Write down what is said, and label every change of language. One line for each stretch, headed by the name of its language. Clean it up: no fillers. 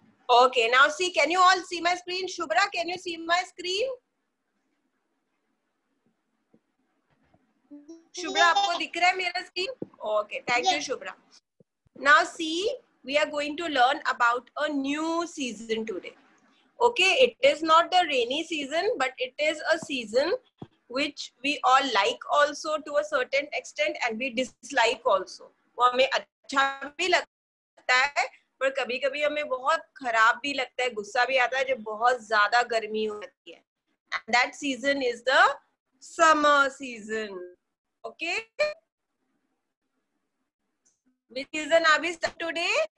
English: Okay, now see, can you all see my screen? Shubhra, can you see my screen?
Hindi: Shubhra, आपको दिख रहा है मेरा screen?
English: Okay, thank you, Shubhra. Now see, we are going to learn about a new season today. Okay, it is not the rainy season, but it is a season which we all like also to a certain extent and we dislike also.
Hindi: वो हमें अच्छा भी लगता है, पर कभी-कभी हमें बहुत खराब भी लगता है, गुस्सा भी आता है जब बहुत ज़्यादा गर्मी होती है.
English: And that season is the summer season. Okay? Which season are we studying today?